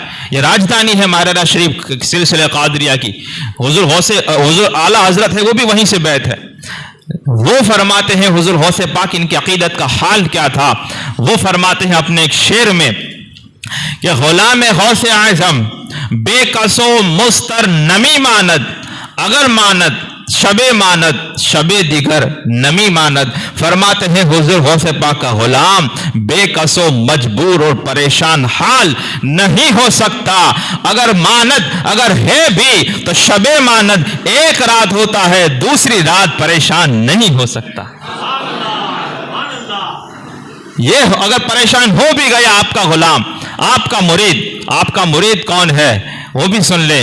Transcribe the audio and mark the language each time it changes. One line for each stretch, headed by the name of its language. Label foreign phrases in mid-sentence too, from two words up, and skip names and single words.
Urdu: یہ راجدھانی ہے ماررہ شریف سلسلہ قادریہ کی. حضور اعلیٰ حضرت ہے، وہ بھی وہیں سے بیعت ہے. وہ فرماتے ہیں حضور غوث پاک ان کی عقیدت کا حال کیا تھا. وہ فرماتے ہیں اپنے ایک شعر میں کہ
Persian: غلام غوث اعظم بے کسو مستر نمی ماند، اگر ماند شب دیگر نمی ماند.
Urdu: فرماتے ہیں حضور غوث پاک کا غلام بے کسو مجبور اور پریشان حال نہیں ہو سکتا. اگر ہے بھی تو
Persian: شب ماند
Urdu: ایک رات ہوتا ہے، دوسری رات پریشان نہیں ہو سکتا. یہ اگر پریشان ہو بھی گیا آپ کا غلام، آپ کا مرید کون ہے وہ بھی سن لیں.